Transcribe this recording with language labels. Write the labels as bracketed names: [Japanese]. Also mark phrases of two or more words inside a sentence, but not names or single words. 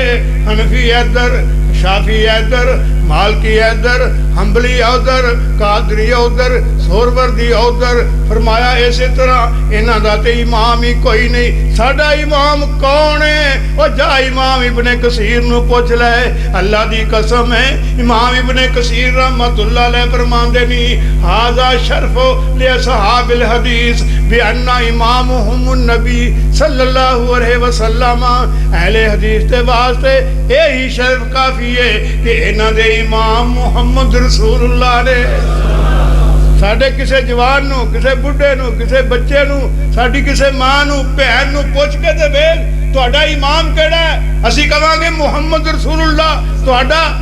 [Punjabi] حنفی ادھر، شافعی ادھر، مالکی ادھر، حنبلی ادھر، قادری ادھر، سہروردی ادھر. فرمایا اس طرح انہاں دا تے امام ہی کوئی نہیں. ساڈا امام کون ہے? او جا امام ابن کثیر نوں پچھ لے. اللہ دی قسم ہے امام ابن کثیر رحمۃ اللہ علیہ فرماندے نیں [Arabic] هذا شرف لأصحاب الحديث بأن إمامهم النبي صلى الله عليه وسلم. [Punjabi] اہل حدیث دے واسطے یہی شرف کافی ہے کہ انہاں دے امام محمد رسول اللہ نے. ساڈے کسے جوان نوں، کسے بڈھے نوں، کسے بچے نوں، ساڈی کسے ماں نوں، بھین نوں پچھ کے تے ویکھ تہاڈا امام کیہڑا ہے? اسی کہانگے محمد رسول اللہ.